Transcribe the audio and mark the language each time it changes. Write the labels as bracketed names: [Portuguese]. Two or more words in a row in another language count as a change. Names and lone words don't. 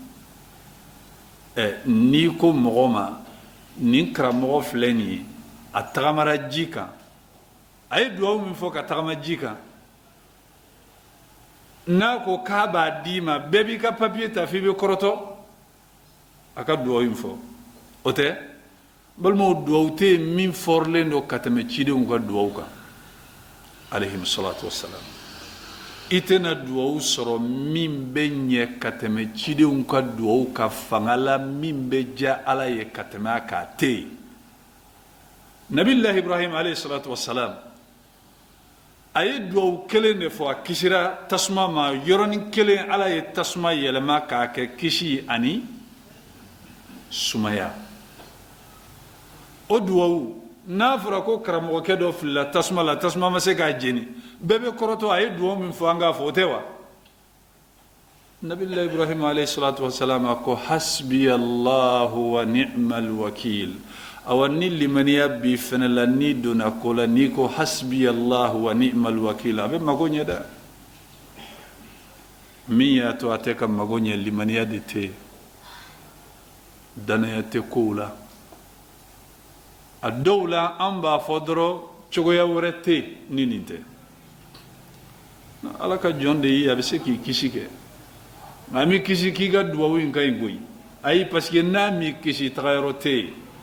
[Bambara] n'i ko mɔgɔ ma nin karamɔgɔ filɛ nin ye a tagamara ji kan a ye duwawu min fɔ ka tagama ji kan n'a ko k'a b'a d'i ma bɛɛ b'i ka papiye ta f'i bɛ kɔrɔtɔ a ka duwawu in fɔ o tɛ balimaw duwawu tɛ yen min fɔrilen don ka tɛmɛ cidenw ka duwawu kan [Arabic] عليهم الصلاة والسلام [Bambara] i tɛna duwawu sɔrɔ min bɛ ɲɛ ka tɛmɛ cidenw ka duwawu ka fanga la min bɛ diya ala ye ka tɛmɛ a kan tɛ yen nabilahi ibrahim [Arabic] عليه الصلاة والسلام [Bambara] a ye duwawu kelen de fɔ a kisira tasuma ma yɔrɔnin kelen ala ye tasuma yɛlɛma k'a kɛ kisi ani sumaya o duwawu n'a fɔra ko karamɔgɔkɛ dɔ filila tasuma la tasuma ma se k'a jeni bɛɛ bɛ kɔrɔtɔ a ye duwawu min fɔ an k'a fɔ o tɛ wa nabilahi ibrahim [Arabic] عليه الصلاة والسلام [Bambara] a ko [Arabic] حسبي الله ونعم الوكيل [Bambara] awa ni limaniya bi fɛnɛ la ni donna ko la n'i ko [Arabic] حسبي الله ونعم الوكيل [Bambara] a bɛ mago ɲɛ dɛ min y'a to a tɛ ka mago ɲɛ limaniya de tɛ yen danaya tɛ kow la a dɔw la an b'a fɔ dɔrɔn cogoya wɛrɛ tɛ yen ni nin tɛ ala ka jɔn de ye a bɛ se k'i kisi kɛ nka mi kisi k'i ka duwawu in ka ɲi koyi ayi [French] parce que [Bambara] n'a m'i kisi tagayɔrɔ tɛ yen